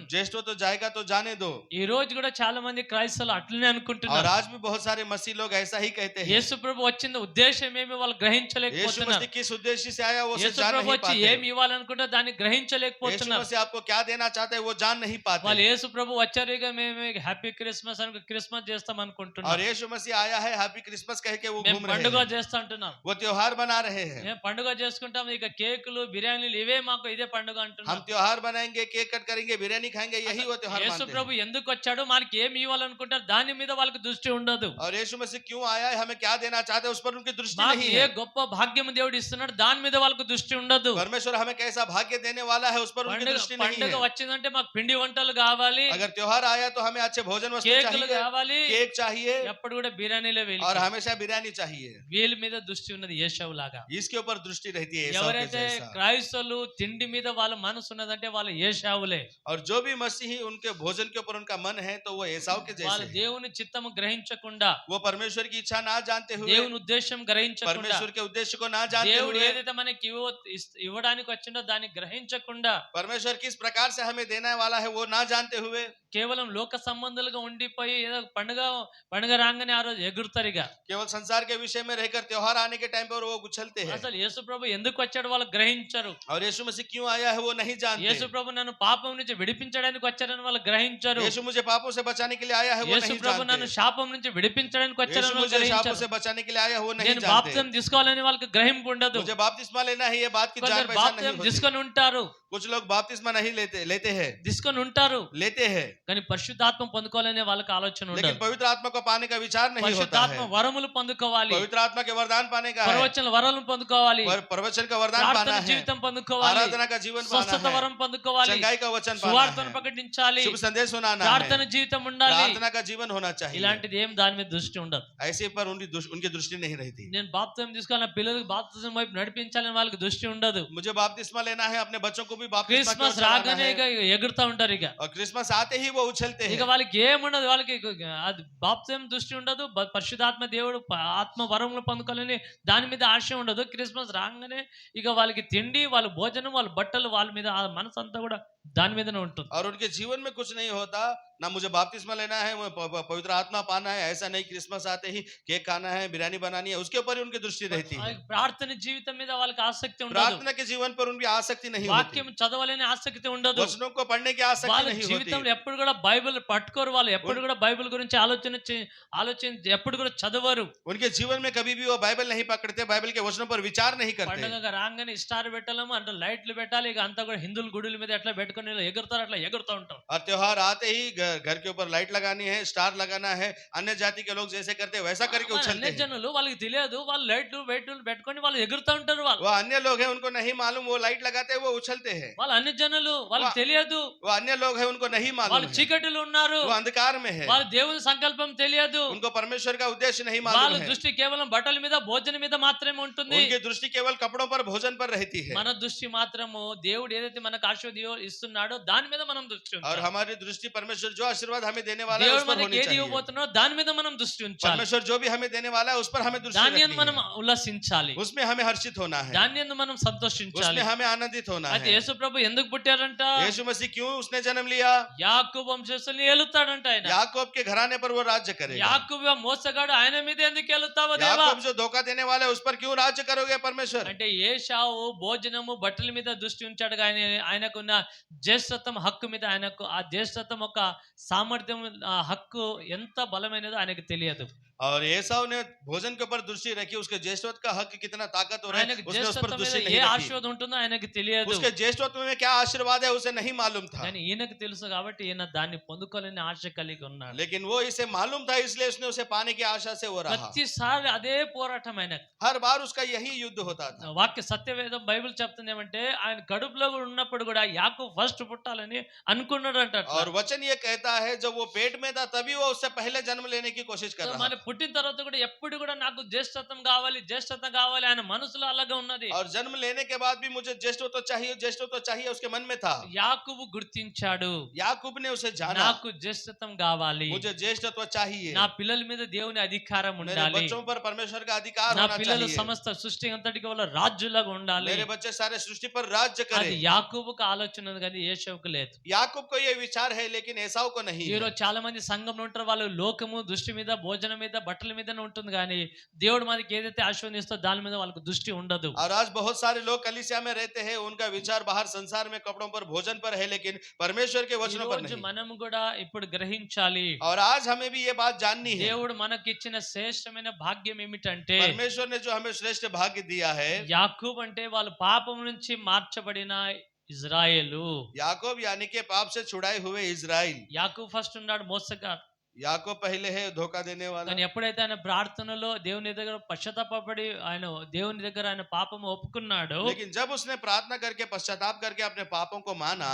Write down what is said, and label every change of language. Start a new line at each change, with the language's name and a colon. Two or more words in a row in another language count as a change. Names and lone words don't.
Hindi: ज्येष्ठ तो जाएगा तो जाने दो।
Telugu: ఈ రోజు కూడా చాలా మంది క్రైస్తవులు అట్లనే
Hindi: और
Telugu: అనుకుంటున్నారు.
Hindi: आज भी बहुत सारे मसीह लोग ऐसा ही कहते हैं।
Telugu: యేసు ప్రభు వచ్చిన ఉద్దేశం ఏమి వాళ్ళు
Hindi: यीशु
Telugu: గ్రహించలేకపోతున్నారు.
Hindi: मसीह किस उद्देश्य से आया वो से
Telugu: యేసు
Hindi: जान
Telugu: ప్రభు
Hindi: नहीं
Telugu: వచ్చి
Hindi: पाते।
Telugu: ఏమి ఇవ్వాలనుకుంటే దాన్ని
Hindi: यीशु
Telugu: గ్రహించలేకపోతున్నారు.
Hindi: मसीह आपको क्या देना चाहते हैं वो जान नहीं पाते।
Telugu: వాళ్ళు యేసు ప్రభు వచ్చారు ఇక మేము
English: Happy Christmas
Telugu: అని క్రిస్మస్ చేస్తాం
Hindi: और
Telugu: అనుకుంటున్నారు.
Hindi: यीशु मसीह आया है
English: Happy Christmas
Hindi: कह के वो
Telugu: మేము
Hindi: घूम रहे
Telugu: పండుగ
Hindi: हैं।
Telugu: చేస్తా అంటున్నాం.
Hindi: वो त्योहार बना रहे हैं।
Telugu: మేము పండుగ చేసుకుంటాం ఇక కేకులు బిర్యానీలు ఇవే మాకు ఇదే పండుగ
Hindi: हम
Telugu: అంటున్నాం.
Hindi: त्योहार बनाएंगे, केक कट करेंगे, बिरयानी खाएंगे, यही वो त्योहार
Telugu: యేసు
Hindi: मानते
Telugu: ప్రభు
Hindi: हैं।
Telugu: ఎందుకు వచ్చాడు మనకి ఏమి ఇవ్వాలనుకుంటారు దాని మీద వాళ్ళకి దృష్టి ఉండదు.
Hindi: और यीशु मसीह क्यों आया है, हमें क्या देना चाहते हैं, उस पर उनकी दृष्टि
Telugu: మాకు
Hindi: नहीं
Telugu: ఏ
Hindi: है।
Telugu: గొప్ప భాగ్యం దేవుడు ఇస్తున్నాడు దాని మీద వాళ్ళకి దృష్టి ఉండదు.
Hindi: परमेश्वर हमें कैसा भाग्य देने वाला है उस पर उनकी दृष्टि नहीं
Telugu: పండుగ
Hindi: है।
Telugu: వచ్చిందంటే మాకు పిండి వంటలు కావాలి,
Hindi: अगर त्योहार आया तो हमें अच्छे भोजन वस्तु
Telugu: కేకులు
Hindi: चाहिए,
Telugu: కావాలి,
Hindi: केक चाहिए
Telugu: ఎప్పుడు కూడా బిర్యానీలే
Hindi: और
Telugu: వెళ్ళి
Hindi: हमेशा बिरयानी चाहिए।
Telugu: వీళ్ళ మీద దృష్టి ఉన్నది యేషవు లాగా.
Hindi: इसके ऊपर दृष्टि रहती है एसाव के
Telugu: ఎవరైతే
Hindi: जैसा।
Telugu: క్రైస్తవులు తిండి మీద వాళ్ళ మనసు ఉన్నదంటే వాళ్ళ యేషావులే.
Hindi: और जो भी मसीही उनके भोजन के ऊपर उनका मन है तो वो एसाव के
Telugu: వాళ్ళ
Hindi: जैसे है।
Telugu: దేవుని చిత్తము గ్రహించకుండా
Hindi: वो परमेश्वर की इच्छा ना जानते हुए,
Telugu: దేవుని ఉద్దేశం గ్రహించకుండా
Hindi: परमेश्वर के उद्देश्य को ना जानते
Telugu: దేవుడు
Hindi: हुए,
Telugu: ఏదైతే మనకి ఇవ్వడానికి వచ్చిందో దాన్ని గ్రహించకుండా
Hindi: परमेश्वर किस प्रकार से हमें देने वाला है वो ना जानते हुए,
Telugu: కేవలం లోక సంబంధాలుగా ఉండిపోయి ఏదో పండుగ రాగానే ఆ రోజు ఎగురుతారు ఇక.
Hindi: केवल संसार के विषय में रहकर त्योहार आने के टाइम पर वो उछलते हैं।
Telugu: అసలు యేసు ప్రభు ఎందుకు వచ్చాడు వాళ్ళు గ్రహించరు.
Hindi: और यीशु मसीह क्यों आया है वो नहीं जानते।
Telugu: యేసు ప్రభు నన్ను పాపం నుంచి విడిపించడానికి వచ్చారని వాళ్ళు గ్రహించరు.
Hindi: यीशु मुझे पापों से बचाने के लिए आया है वो
Telugu: యేసు
Hindi: नहीं
Telugu: ప్రభు నన్ను
Hindi: जानते।
Telugu: శాపం నుంచి విడిపించడానికి
Hindi: यीशु
Telugu: వచ్చారని వాళ్ళు
Hindi: मुझे शापों से
Telugu: గ్రహించరు.
Hindi: बचाने के लिए आया है वो नहीं
Telugu: నేను
Hindi: जानते।
Telugu: బాప్తిసం తీసుకోవాలని వాళ్ళకి గ్రహింపు ఉండదు.
Hindi: मुझे बपतिस्मा लेना है ये बात की जान
Telugu: కొందరు
Hindi: पहचान नहीं
Telugu: బాప్తిసం
Hindi: होती।
Telugu: తీసుకొని ఉంటారు
Hindi: कुछ लोग बपतिस्मा नहीं लेते हैं,
Telugu: తీసుకొని ఉంటారు
Hindi: लेते हैं,
Telugu: కానీ పరిశుద్ధాత్మ పొందుకోవాలనే వాళ్ళకి ఆలోచన
Hindi: लेकिन
Telugu: ఉండదు.
Hindi: पवित्र आत्मा को पाने का विचार नहीं होता
Telugu: పరిశుద్ధాత్మ
Hindi: है।
Telugu: వరములు పొందుకోవాలి,
Hindi: पवित्र आत्मा के वरदान पाने का है,
Telugu: ప్రవచన వరాలను పొందుకోవాలి,
Hindi: प्रवचन का वरदान पाना
Telugu: ప్రార్థన
Hindi: है,
Telugu: జీవితం పొందుకోవాలి,
Hindi: आराधना का जीवन
Telugu: స్వస్థత
Hindi: पाना है,
Telugu: వరం పొందుకోవాలి,
Hindi: चंगाई का वचन
Telugu: సువార్తను
Hindi: पाना है,
Telugu: ప్రకటించాలి,
Hindi: शुभ संदेश सुनाना
Telugu: ప్రార్థన
Hindi: है,
Telugu: జీవితం ఉండాలి.
Hindi: प्रार्थना का जीवन होना चाहिए।
Telugu: ఇలాంటిది ఏం దాని మీద దృష్టి ఉండదు.
Hindi: ऐसे पर उनकी दृष्टि नहीं रहती।
Telugu: నేను బాప్తిసం తీసుకోవాలి, నా పిల్లలకు బాప్తిసం వైపు నడిపించాలని వాళ్ళకి దృష్టి ఉండదు.
Hindi: मुझे बपतिस्मा लेना है, अपने बच्चों को भी बपतिस्मा की ओर
Telugu: క్రిస్మస్
Hindi: चलाना
Telugu: రాగానే
Hindi: है।
Telugu: ఇక ఎగురుతా ఉంటారు ఇక.
Hindi: और क्रिसमस आते ही वो उछलते
Telugu: ఇక
Hindi: हैं।
Telugu: వాళ్ళకి ఏముండదు, వాళ్ళకి అది బాప్తిసం దృష్టి ఉండదు, పరిశుద్ధాత్మ దేవుడు ఆత్మ వరములు పొందుకోవాలని దాని మీద ఆశ ఉండదు. క్రిస్మస్ రాగానే ఇక వాళ్ళకి తిండి, వాళ్ళ భోజనం, వాళ్ళ బట్టలు, వాళ్ళ మీద ఆ మనసు అంతా కూడా దాని మీదనే ఉంటుంది.
Hindi: और उनके जीवन में कुछ नहीं होता, ना मुझे बपतिस्मा लेना है, पवित्र आत्मा पाना है, ऐसा नहीं। क्रिसमस आते ही केक खाना है, बिरयानी बनानी है, उसके ऊपर ही उनकी दृष्टि रहती
Telugu: ఆ
Hindi: है।
Telugu: ప్రార్థన జీవితం మీద వాళ్ళకి ఆసక్తి ఉండదు,
Hindi: प्रार्थना के जीवन पर उनकी आसक्ति नहीं होती,
Telugu: వాక్యం చదవాలని ఆసక్తి ఉండదు,
Hindi: वचनों को पढ़ने की आसक्ति
Telugu: వాళ్ళ
Hindi: नहीं
Telugu: జీవితంలో
Hindi: होती।
Telugu: ఎప్పుడు కూడా బైబిల్ పట్టుకోరు, వాళ్ళు ఎప్పుడు కూడా బైబిల్ గురించి ఆలోచన ఎప్పుడు కూడా చదవరు.
Hindi: उनके जीवन में कभी भी वो बाइबल नहीं पकड़ते, बाइबल के वचनों पर विचार नहीं करते।
Telugu: పండుగ రాగానే స్టార్ పెట్టాలము అంటే లైట్లు పెట్టాలి, ఇక అంతా కూడా హిందువుల గుడుల మీద ఎట్లా పెట్టుకొని ఇలా ఎగురుతారు, అట్లా ఎగురుతూ ఉంటారు.
Hindi: और त्योहार आते ही घर के ऊपर लाइट लगानी है, स्टार लगाना है, अन्य जाति के लोग जैसे करते हैं वैसा करके
Telugu: అన్ని
Hindi: उछलते हैं।
Telugu: జనులు వాళ్ళకి తెలియదు, వాళ్ళు లైట్లు వెయిట్లు పెట్టుకొని వాళ్ళు ఎగురుతూ ఉంటారు. వాళ్ళు
Hindi: वो अन्य लोग हैं उनको नहीं मालूम, वो लाइट लगाते हैं वो उछलते हैं।
Telugu: వాళ్ళ అన్ని జనులు వాళ్ళకి తెలియదు,
Hindi: वो अन्य लोग हैं उनको नहीं मालूम
Telugu: వాళ్ళు
Hindi: है,
Telugu: చీకటిలో ఉన్నారు,
Hindi: वो अंधकार में है,
Telugu: వాళ్ళ దేవుని సంకల్పం తెలియదు,
Hindi: उनको परमेश्वर का उद्देश्य नहीं
Telugu: వాళ్ళ
Hindi: मालूम है।
Telugu: దృష్టి కేవలం బట్టల మీద భోజనం మీద మాత్రమే ఉంటుంది.
Hindi: उनकी दृष्टि केवल कपड़ों पर भोजन पर रहती है।
Telugu: మన దృష్టి మాత్రము దేవుడు ఏదైతే మనకు ఆశీర్వాదం ఇస్తున్నాడో దాని మీద మనం దృష్టి
Hindi: और
Telugu: ఉంచాలి.
Hindi: हमारी दृष्टि परमेश्वर जो आशीर्वाद हमें देने वाला है
Telugu: దేవుడు
Hindi: उस पर
Telugu: మనకి
Hindi: होनी
Telugu: ఏది
Hindi: चाहिए।
Telugu: ఇవ్వబోతున్నాడో దాని మీద మనం దృష్టి ఉంచాలి.
Hindi: परमेश्वर जो भी हमें देने वाला है उस पर हमें दृष्टि
Telugu: దాన్ని
Hindi: रखनी
Telugu: మనం
Hindi: है।
Telugu: ఉల్లాసించాలి,
Hindi: उसमें हमें हर्षित होना है,
Telugu: దాన్ని మనం సంతోషించాలి.
Hindi: उसमें हमें आनंदित होना
Telugu: అయితే
Hindi: है।
Telugu: యేసు ప్రభు ఎందుకు పుట్టారంట?
Hindi: यीशु मसीह क्यों उसने जन्म लिया?
Telugu: యాకోబు వంశస్థుల్ని ఏలుతాడంట ఆయన.
Hindi: याकूब के घराने पर वो राज्य करेगा।
Telugu: యాకోబు మోసగాడు, ఆయన మీద ఎందుకు ఏలుతావో దేవా?
Hindi: याकूब जो धोखा देने वाला है उस पर क्यों राज्य करोगे परमेश्वर?
Telugu: అంటే ఏశావు భోజనము బట్టల మీద దృష్టి ఉంచాడు కానీ ఆయనకున్న జ్యేష్ఠత్వం హక్కు మీద ఆయనకు ఆ జ్యేష్ఠత్వం ఒక సామర్థ్యం, ఆ హక్కు ఎంత బలమైనదో ఆయనకు తెలియదు.
Hindi: और एसाव ने भोजन के ऊपर दृष्टि रखी, उसके ज्येष्ठत्व का हक कितना ताकतवर है
Telugu: ఆయనకు
Hindi: उसने उस पर
Telugu: జ్యేష్ఠత్వం మీద
Hindi: दृष्टि
Telugu: ఏ
Hindi: नहीं रखी।
Telugu: ఆశీర్వాదం ఉంటుందో ఆయనకు తెలియదు,
Hindi: उसके ज्येष्ठत्व में क्या आशीर्वाद है उसे नहीं मालूम था,
Telugu: కానీ ఈయనకు తెలుసు కాబట్టి ఈయన దాన్ని పొందుకోవాలని ఆశ కలిగి ఉన్నాడు.
Hindi: लेकिन वो इसे मालूम था इसलिए उसने उसे पाने की आशा से वो रहा।
Telugu: ప్రతిసారి అదే పోరాటం ఆయనకు.
Hindi: हर बार उसका यही युद्ध होता था।
Telugu: వాక్య సత్యవేదం బైబిల్ చెప్తుంది ఏమంటే ఆయన కడుపులో కూడా ఉన్నప్పుడు కూడా యాకోబు ఫస్ట్ పుట్టాలని అనుకున్నాడు అంట.
Hindi: और वचन ये कहता है जब वो पेट में था तभी वो उससे पहले जन्म लेने की कोशिश कर रहा
Telugu: మన
Hindi: था।
Telugu: పుట్టిన తర్వాత కూడా ఎప్పుడు కూడా నాకు జ్యేష్ఠత్వం కావాలి జ్యేష్ఠత్వం కావాలి ఆయన మనసులో అలాగే ఉన్నది.
Hindi: और जन्म लेने के बाद भी मुझे ज्येष्ठत्व चाहिए उसके मन में था।
Telugu: యాకోబు గుర్తించాడు,
Hindi: याकूब ने उसे जाना,
Telugu: నాకు జ్యేష్ఠత్వం కావాలి,
Hindi: मुझे ज्येष्ठत्व चाहिए,
Telugu: నా పిల్లల మీద దేవుని అధికారం
Hindi: मेरे
Telugu: ఉండాలి,
Hindi: बच्चों पर परमेश्वर का अधिकार
Telugu: నా
Hindi: होना
Telugu: పిల్లలు
Hindi: चाहिए,
Telugu: సమస్త సృష్టి అంతటికి వాళ్ళ రాజులాగా ఉండాలి.
Hindi: मेरे बच्चे सारे सृष्टि पर राज्य
Telugu: అది
Hindi: करें।
Telugu: యాకోబుకు ఆలోచన ఉంది కానీ యేషవుకు లేదు.
Hindi: याकूब को ये विचार है लेकिन एसाव को नहीं
Telugu: ఈ
Hindi: है।
Telugu: రోజు చాలా మంది సంఘంలో ఉంటారు, వాళ్ళు లోకము దృష్టి మీద భోజనం మీద బట్టల మీదనే ఉంటుంది కానీ దేవుడు మనకి ఏదైతే ఆశీర్వదిస్తో దాని మీద వాళ్ళకి దృష్టి ఉండదు.
Hindi: और आज बहुत सारे लोग कलीसिया में रहते हैं, उनका विचार बाहर संसार में कपड़ों पर भोजन पर है लेकिन परमेश्वर के
Telugu: ఈ
Hindi: वचनों पर
Telugu: రోజు
Hindi: नहीं।
Telugu: మనం కూడా ఇప్పుడు గ్రహించాలి,
Hindi: और आज हमें भी ये बात जाननी है,
Telugu: దేవుడు మనకిచ్చిన శ్రేష్టమైన భాగ్యం ఏమిటంటే
Hindi: परमेश्वर ने जो हमें श्रेष्ठ भाग्य दिया है,
Telugu: యాకోబు అంటే వాళ్ళ పాపం నుంచి మార్చబడిన ఇజ్రాయేలు.
Hindi: याकूब यानी के पाप से छुड़ाए हुए इजराइल।
Telugu: యాకోబు ఫస్ట్ ఉన్నాడు మోసగాడు,
Hindi: याकूब पहले है धोखा देने वाला,
Telugu: కానీ ఎప్పుడైతే ఆయన ప్రార్థనలో దేవుని దగ్గర పశ్చాత్తాపడి ఆయన దేవుని దగ్గర ఆయన పాపం ఒప్పుకున్నాడు,
Hindi: लेकिन जब उसने प्रार्थना करके पश्चाताप करके अपने पापों को माना,